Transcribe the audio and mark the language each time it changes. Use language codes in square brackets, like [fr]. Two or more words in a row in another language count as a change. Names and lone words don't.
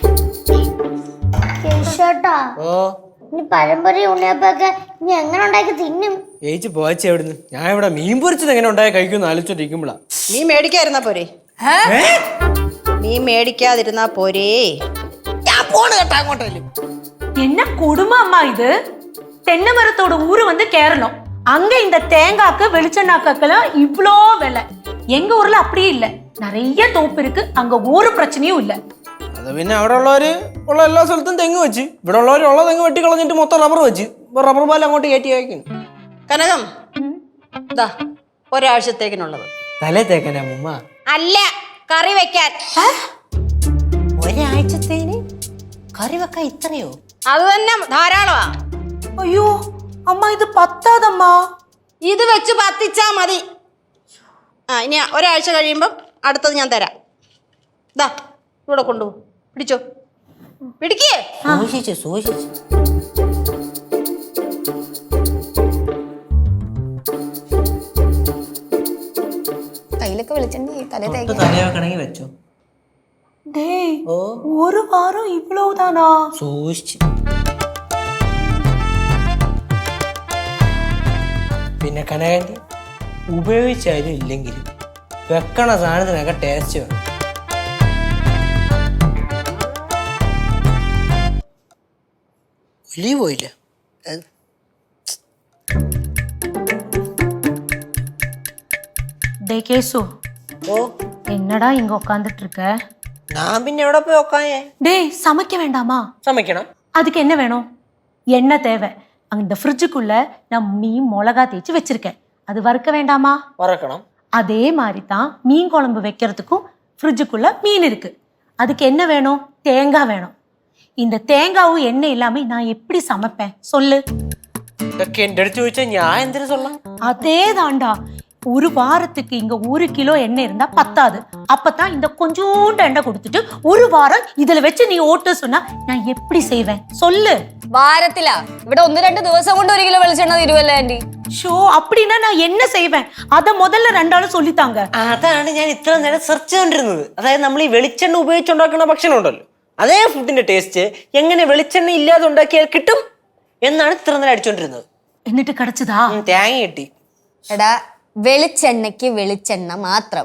[ml] കേശോട്ടാ, ഇനി പഴംപൊരി ഉണ്ണിയപ്പൊക്കെ ഇനി എങ്ങനെ ഉണ്ടാക്കി തിന്നും? ഏച്ചി പോയച്ച എവിടുന്ന്? ഞാൻ ഇവിടെ മീൻ പൊരിച്ചത് എങ്ങനെ ഉണ്ടായി കഴിക്കുമെന്ന് ആലോചിച്ചോണ്ടിരിക്കുമ്പോളാ. നീ മേടിക്കാതിരുന്നാ പോരെ? നീ മേടിക്കാതിരുന്നാ പോരേ? ഞാൻ പോണ് കേട്ടാ അങ്ങോട്ടേലും. [ta] என்ன கொடுமை அம்மா இது. தென்னை மரத்தோட ஊரு வந்து கேரளம். அங்க இந்த தேங்காய்க்கு வெளிச்செண்ணாக்கெல்லாம் இவ்வளோ விலை. எங்க ஊர்ல அப்படி இல்ல. நிறைய தோப்பு இருக்கு. அங்க ஒரு பிரச்சனையும் இல்ல. [ml] അത് പിന്നെ അവിടെ ഉള്ളവര് ഉള്ള എല്ലാ സ്ഥലത്തും തെങ്ങ് വെച്ച്, ഇവിടെ ഉള്ളവര് ഉള്ള തെങ്ങ് വെട്ടി കളഞ്ഞിട്ട് മൊത്തം റബ്ബർ വെച്ച് റബ്ബർ പാൽ അങ്ങോട്ട് കയറ്റി അയക്കുന്നു. കനകം, ദാ ഒരാഴ്ചത്തേക്കിനുള്ളത്. തലേ തേക്കാനാ അമ്മൂമ്മ? അല്ല, കറി വെക്കാൻ. ഒരാഴ്ചത്തേന് കറി വെക്കാൻ ഇത്രയോ? അത് തന്നെ ധാരാളമാ. [ta] ஐயோ அம்மா இது பத்தாதம்மா. [ml] ഇത് വെച്ച് പത്തിച്ചാ മതി. ആ, ഇനി ഒരാഴ്ച കഴിയുമ്പം അടുത്തത് ഞാൻ തരാം. ദാ ഇവിടെ കൊണ്ടുപോ. പിടിച്ചോ, പിടിക്കേ. സൂക്ഷിച്ച് സൂക്ഷിച്ച്. കയ്യിലൊക്കെ വെളിച്ചെണ്ണ തലേ തേങ്ങ. തലേ വെക്കണമെങ്കിൽ വെച്ചോ. [ta] டேய், ஒரு வாரம் இவ்வளவுதானா? [ml] സൂക്ഷിച്ച്. പിന്നെ കനകന്റെ ഉപയോഗിച്ചാലും ഇല്ലെങ്കിലും വെക്കണ സാധനത്തിനൊക്കെ ടേസ്റ്റ് വേണം. ഒലി പോയില്ല. [ta] டேய் கேசு, ഓ, என்னடா இங்க உட்காந்துட்டு இருக்க? [ml] ഞാൻ പിന്നെ എവിടെ പോയി വെക്കാനേ? [ta] டேய் சமைக்க வேண்டாமா? [ml] സമ്മതിക്കണം. [ta] அதுக்கு என்ன வேணும்? எண்ணெய் தேவை. அந்த ஃப்ரிட்ஜுக்குள்ள நான் மீன் மிளகா தேய்ச்சி வச்சிருக்கேன். அது வறுக்க வேண்டாமா? [ml] വറക്കണം. [ta] அதே மாதிரி தான் மீன் குழம்பு வைக்கிறதுக்கும் ஃப்ரிட்ஜுக்குள்ள மீன் இருக்கு. அதுக்கு என்ன வேணும்? தேங்காய் வேணும். இந்த தேங்காவும் எண்ணெய் இல்லாம நான் எப்படி சமைப்பேன் சொல்லு? [ml] ഇതൊക്കെ എന്റെ അടുത്ത് ചോദിച്ചാൽ ഞാൻ എന്തിനു சொல்லலாம்? [ta] அதே தாண்டா. ஒரு வாரத்துக்கு இங்க 1 கிலோ எண்ணெய் இருந்தா பத்தாது. அப்பதான் இந்த கொஞ்சோண்டு எண்ணெய் கொடுத்துட்டு 1 வாரம் இதுல வச்சு நீ ஓட்டு சொன்னா நான் எப்படி செய்வேன் சொல்லு? [ml] വാരത്തിലാ? ഇവിടെ 1-2 ദിവസം കൊണ്ട് 1 കിലോ വെളിച്ചെണ്ണ തീരുവല്ലേ ആന്റി? [ta] ஷோ, அப்படின்னா நான் என்ன செய்வேன்? அத முதல்ல 2 ஆளும் சொல்லித்தாங்க. [ml] അതാണ് ഞാൻ ഇത്ര നേരം സെർച്ച് ചെയ്തോണ്ടിരുന്നത്. അതായത് നമ്മൾ ഈ വെളിച്ചെണ്ണ ഉപയോഗിച്ചുണ്ടാക്കുന്ന ഭക്ഷണം ഉണ്ടല്ലോ, അതേ ഫുഡിന്റെ ടേസ്റ്റ് എങ്ങനെ വെളിച്ചെണ്ണ ഇല്ലാതെ ഉണ്ടാക്കിയാൽ കിട്ടും എന്നാണ് ഇത്ര നേരം അടിച്ചോണ്ടിരുന്നത്. എന്നിട്ട് கிடைச்சதா? തേങ്ങ കിട്ടി. എടാ, വെളിച്ചെണ്ണയ്ക്ക് വെളിച്ചെണ്ണ മാത്രം.